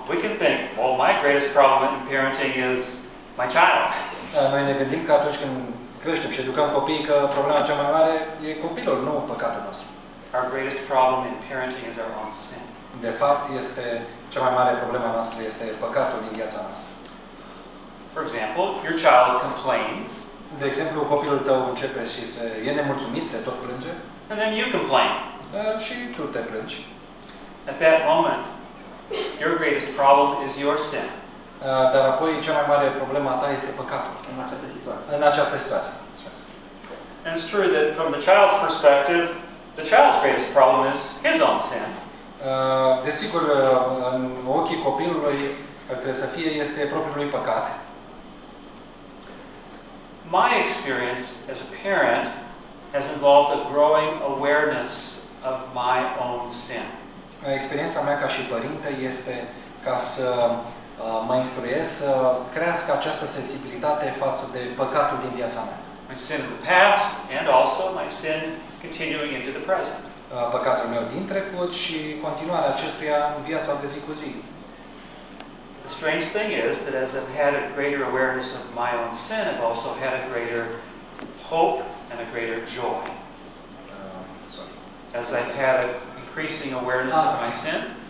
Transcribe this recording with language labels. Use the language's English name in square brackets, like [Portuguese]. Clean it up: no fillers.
[English] We can think, well, my greatest problem in parenting is my child. [Romanian] Noi ne gândim că atunci când creștem și educăm copiii că problema cea mai mare e copilul, nu păcatul nostru. [English] Our greatest problem in parenting is our own sin. [Romanian] De fapt, este cea mai mare problemă noastră este păcatul din viața noastră. [English] For example, your child complains. [Romanian] De exemplu, copilul tău începe și se e nemulțumit, se tot plânge. [English] And then you complain. [Romanian] Și tu te plângi. [English] At that moment, your greatest problem is your sin. [Romanian] Dar apoi cea mai mare problemă ta este păcatul. În această situație. În această situație. [English] And it's true that from the child's perspective, the child's greatest problem is his own sin. [Romanian] Desigur, în ochii copilului ar trebui să fie este propriul lui păcat. [English] My experience as a parent has involved a growing awareness of my own sin. [Romanian] Experiența mea ca și părinte este ca să mă instruiesc să crească această sensibilitate față de păcatul din viața mea. [English] My sin of the past and also my sin continuing into the present. [Romanian] Păcatul meu din trecut și continuarea acestuia în viața de zi cu zi. [English] The strange thing is that as I've had a greater awareness of my own sin, I've also had a greater hope and a greater joy. As I've had an increasing awareness of my sin,